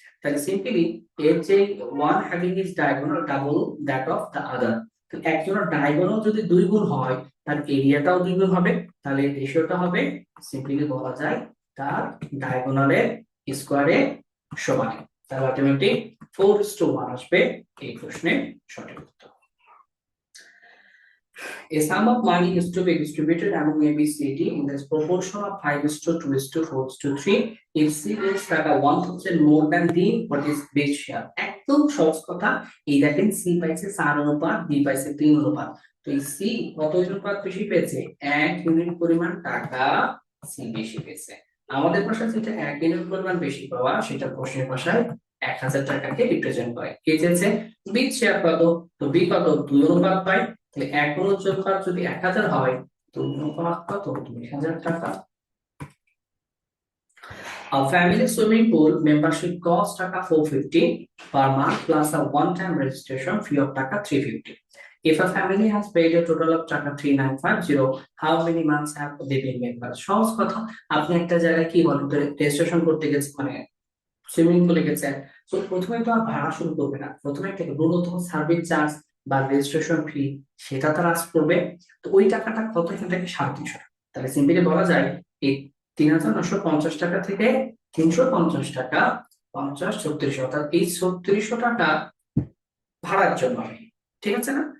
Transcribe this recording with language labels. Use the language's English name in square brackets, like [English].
[Bangla] তাহলে সিম্পলি এর যে one having is diagonal double that of the other, তো একজনের ডায়াগোনাল যদি দুই গুণ হয় তার এরিয়াটাও দুই গুণ হবে, তাহলে রেশিওটা হবে সিম্পলি বলা যায় তার ডায়াগোনালের স্কয়ারে সমান। তাহলে আলটিমেটলি 4:1 আসবে এই প্রশ্নের সঠিক উত্তর। [English] A sum of money is to be distributed among A, B, C, D in this proportion of 5:2:4:3. If C gets taka 1000 more than D, what is B share? [Bangla] একদম সহজ কথা। এই দেখেন C পাইছে 4 অনুপাত, D পাইছে 3 অনুপাত। তো এই C কত অনুপাত বেশি পেয়েছে? 1 ইউনিট পরিমাণ টাকা C বেশি পেয়েছে। আমাদের ভাষায় যেটা 1 ইউনিট পরিমাণ বেশি পাওয়া সেটা প্রশ্নের ভাষায় 1000 টাকাকে রিপ্রেজেন্ট করে। কে চেয়েছে? বি শেয়ার কত? তো বি কত? 2 অনুপাত পায়। তাহলে 1 অনুপাত যদি 1000 হয় তো অনুপাত কত? 2000 টাকা। [English] A family swimming pool membership cost taka 450 per month plus a one-time registration fee of taka 350. If a family has paid a total of taka 3950, how many months have they been members? [Bangla] সহজ কথা, আপনি একটা জায়গায় কি বলেন রেজিস্ট্রেশন করতে গেছেন, মানে সুইমিং পুলে গেছেন, তো প্রথমে তো আর ভাড়া শুরু করবে না, প্রথমে একটা ন্যূনতম সার্ভিস চার্জ বা রেজিস্ট্রেশন ফি সেটা তারা আস্ক করবে। তো ওই টাকাটা কত? এখান থেকে 350 টাকা। তাহলে সিম্পলি বলা যায় এই 3950 টাকা থেকে 350 টাকা 50 3600, অর্থাৎ এই 3600 টাকা ভাড়ার জন্য হয়। ঠিক আছে না?